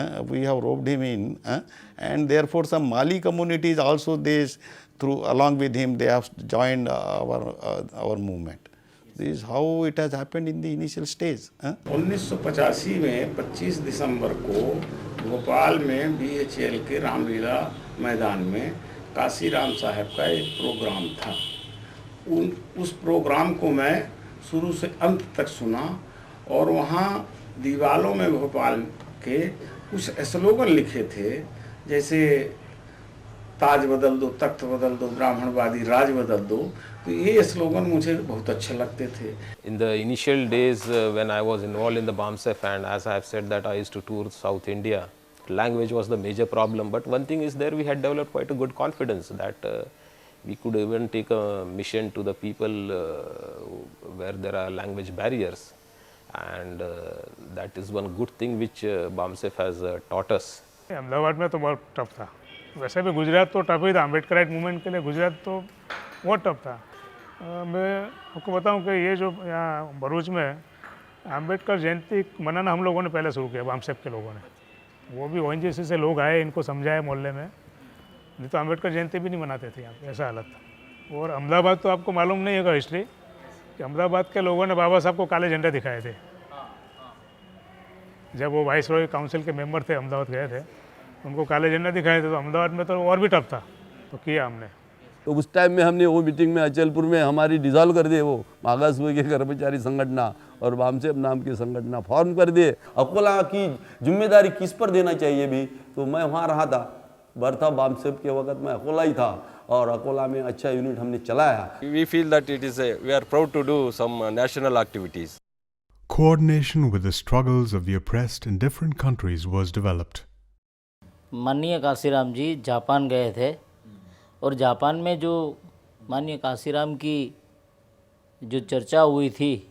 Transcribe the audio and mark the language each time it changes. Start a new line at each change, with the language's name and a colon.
English: We have roped him in, and therefore some Mali communities also along with him they have joined our movement. This is how it has happened in the initial stage.
Hindi: 1985 में 25 दिसंबर को भोपाल में BHL के रामलीला मैदान में काशीराम साहब का एक programme था। उस प्रोग्राम को मैं शुरू से अंत तक सुना और वहाँ दीवालों में भोपाल के कुछ स्लोगन लिखे थे, जैसे ताज बदल दो, तख्त बदल दो, ब्राह्मणवादी राज बदल दो। तो ये स्लोगन मुझे बहुत अच्छे लगते थे।
English: In the initial days when I was involved in the BAMSEP, and as I have said that I used to tour South India, language was the major problem. But one thing is there we had developed quite a good confidence that we could even take a mission to the people where there are language barriers. and that is one good thing which BAMSEF has taught us.
Hindi: Ahmedabad में तो बहुत tough था, वैसे भी गुजरात तो tough ही था, Ambedkarite movement के लिए गुजरात तो बहुत टफ था। मैं आपको बताऊं कि ये जो यहाँ भरूच में अम्बेडकर जयंती मनाना हम लोगों ने पहले शुरू किया, बामसेफ के लोगों ने, वो भी ONGC से लोग आए, इनको समझाए मोहल्ले में, नहीं तो अम्बेडकर जयंती भी नहीं मनाते थे यहाँ पे, ऐसा हालत था। और अहमदाबाद तो आपको मालूम नहीं होगा हिस्ट्री कि अहमदाबाद के लोगों ने बाबा साहब को काले झंडे दिखाए थे जब वो वाइस रॉय काउंसिल के मेंबर थे, अहमदाबाद गए थे, उनको काले झंडे दिखाए थे। तो अहमदाबाद में तो और भी टफ था, तो किया हमने। तो उस टाइम में हमने वो मीटिंग में अचलपुर में हमारी डिसॉल्व कर दिए, वो मागास वर्ग के कर्मचारी संगठना और बामसेफ नाम की संगठना फॉर्म कर दिए। अकोला की जिम्मेदारी किस पर देना चाहिए भी, तो मैं वहाँ रहा था, बर्था बामसेफ के वक्त मैं अकोला ही था और अकोला में अच्छा यूनिट हमने चलाया।
English: We feel that we are proud to do some national activities. Coordination with the struggles of the oppressed in different countries was developed.
Hindi: माननीय काशीराम जी जापान गए थे और जापान में जो माननीय काशीराम की जो चर्चा हुई थी,